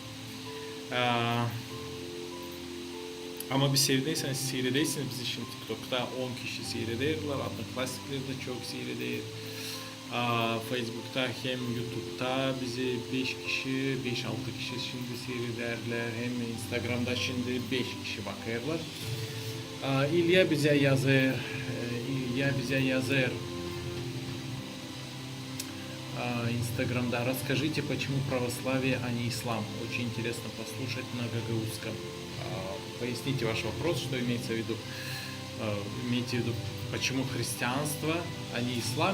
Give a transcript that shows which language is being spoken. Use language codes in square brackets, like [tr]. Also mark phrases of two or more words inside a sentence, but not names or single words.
[gag] Ama bir sevdiyseniz seyredersiniz bizi şimdi TikTok'ta 10 kişi seyrederler, Adnoklasikler de çok seyreder. Facebook'ta hem YouTube'da bizi 5 kişi, 5-6 kişi şimdi seyrederler. Hem Instagram'da şimdi 5 kişi bakarlar. İlya bize yazar. Инстаграмда. [ru] Расскажите, почему православие, а не ислам? Очень интересно послушать на гагаузском. Поясните ваш вопрос, что имеется в виду. Имеете в виду, почему христианство, а не ислам?